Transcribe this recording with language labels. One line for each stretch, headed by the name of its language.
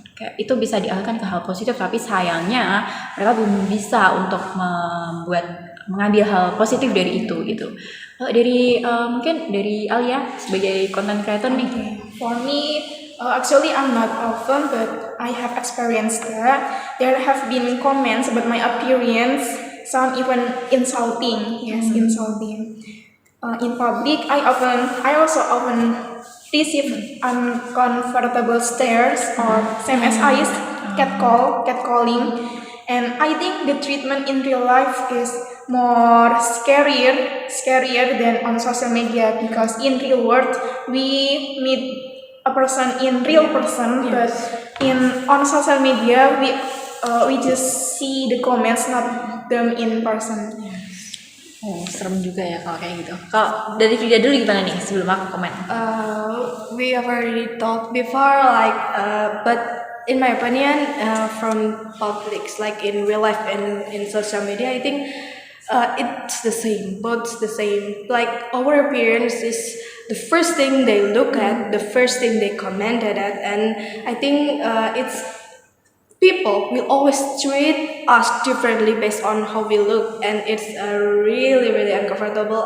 Indonesian: Kayak itu bisa dialihkan ke hal positif, tapi sayangnya mereka belum bisa untuk mengambil hal positif dari itu gitu. Dari mungkin dari Alia sebagai content creator nih.
English: For me, actually I'm not often, but I have experienced that. There have been comments about my appearance, some even insulting. Yes, insulting. In public, I also often receive uncomfortable stares or same as eyes, catcalling. And I think the treatment in real life is more scarier than on social media, because in real world we meet a person in real person, but on social media we just see the comments, not them in person.
Indonesian: Oh, serem juga ya kalau kayak gitu. Kalau dari Frida dulu gimana nih sebelum aku komen?
English: We have already talked before, but in my opinion, from publics, like in real life and in social media, I think it's the same, both the same. Like our appearance is the first thing they look at, the first thing they commented at, and I think it's people will always treat us differently based on how we look, and it's really uncomfortable.